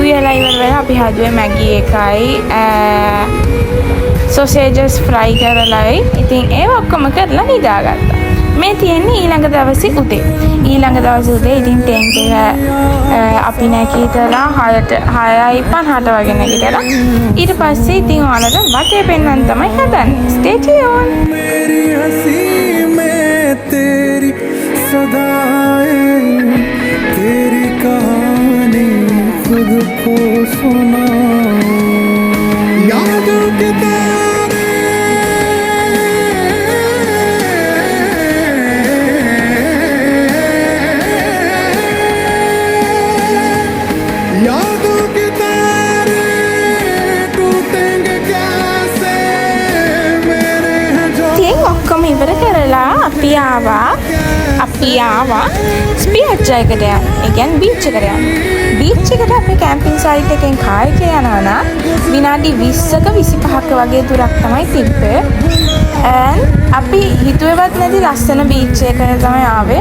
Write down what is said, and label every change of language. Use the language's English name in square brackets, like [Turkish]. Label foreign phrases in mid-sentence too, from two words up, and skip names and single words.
[Sinhala] උයලා ඉවර වෙලා අපි හදුවේ මැගි එකයි සොසේජස් ෆ්‍රයි කරලායි. ඉතින් ඒක ඔක්කොම කරලා නිදාගත්තා. මේ තියෙන්නේ ඊළඟ දවසේ උදේ. ඉතින් ටෙන්ට් එක අපි නැගිටලා 6:50ට වගේ නැගිටලා ඊට පස්සේ ඉතින් ඔයාලට වටේ පෙන්වන්න තමයි හදන්නේ. [English] Stay tuned. [Hindi] मेरी हंसी में तेरी सदाएं तेरी कहानी खुद को सुना यादों के तारे यादों के तारे टूटेंगे कैसे मेरे हैं जो [Sinhala] ඉතින් ඔක්කොම ඉවර කරලා අපි ආවා ස්පියච් එකට යන්න. ඒ කියන්නේ බීච් එකට යන්න. බීච් එකට අපේ කැම්පින් සයිට් එකෙන් කාර් එකේ යනවා නම් විනාඩි 20ක 25ක වගේ දුරක් තමයි තිබ්බේ. and අපි හිතුවේවත් නැති ලස්සන බීච් එකකට තමයි ආවේ.